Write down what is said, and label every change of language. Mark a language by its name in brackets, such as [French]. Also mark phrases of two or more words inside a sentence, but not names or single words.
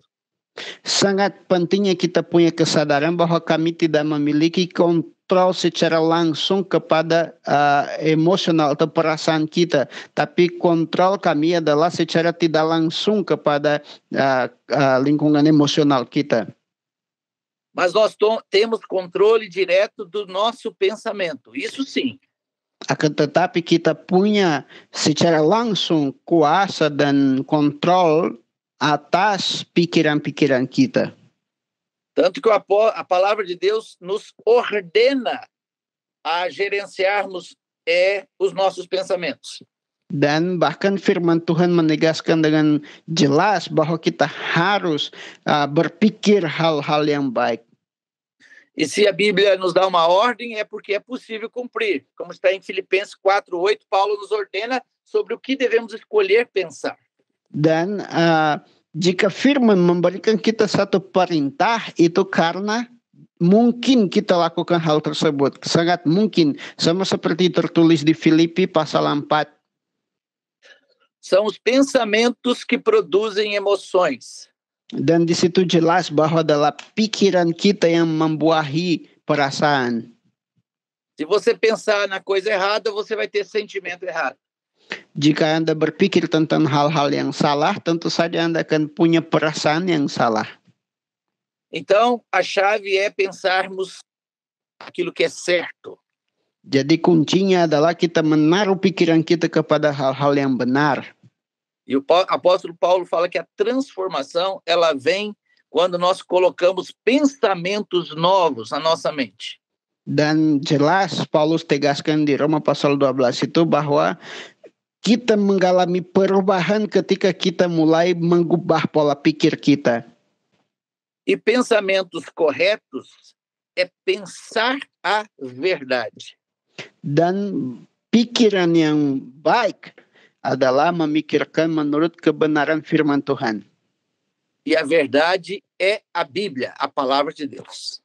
[Indonesian] Sangat pentingnya kita punya kesadaran bahwa kami tidak memiliki kontrol secara langsung kepada emosional atau perasaan kita. Tapi kontrol kami adalah secara tidak langsung kepada lingkungan emosional kita. [Portuguese] Mas nós temos controle direto do nosso pensamento, isso sim. [Indonesian] Akan tetapi kita punya secara langsung kuasa dan kontrol atas pikiran-pikiran kita. [Portuguese] Tanto que a palavra de Deus nos ordena a gerenciarmos os nossos pensamentos. [Indonesian] Dan bahkan firman Tuhan menegaskan dengan jelas bahwa kita harus berpikir hal-hal yang baik. [Portuguese] E se a Bíblia nos dá uma ordem, é porque é possível cumprir. Como está em Filipenses 4:8, Paulo nos ordena sobre o que devemos escolher pensar. [Indonesian] Dan jika firman memberikan kita satu perintah, itu karena mungkin kita lakukan hal tersebut. Sangat mungkin. Sama seperti tertulis di Filipi pasal 4. [Portuguese] São os pensamentos que produzem emoções. [Indonesian] Dan di situ jelas bahwa adalah pikiran kita yang membuahi perasaan. [Portuguese] Se você pensar na coisa errada, você vai ter sentimento errado. [Indonesian] Jika Anda berpikir tentang hal-hal yang salah, tentu saja Anda akan punya perasaan yang salah. [Portuguese] Então, a chave é pensarmos aquilo que é certo. [Indonesian] Jadi kuncinya adalah kita menaruh pikiran kita kepada hal-hal yang benar. [Portuguese] E o apóstolo Paulo fala que a transformação, ela vem quando nós colocamos pensamentos novos na nossa mente. [Indonesian] Dan jelas Paulus tegaskan di Roma pasal 12 itu bahwa kita mengalami perubahan ketika kita mulai mengubah pola pikir kita. [Portuguese] E pensamentos corretos é pensar a verdade. [Indonesian] Dan pikiran yang baik adalah memikirkan menurut kebenaran firman Tuhan. [Portuguese] E a verdade é a Bíblia, a palavra de Deus.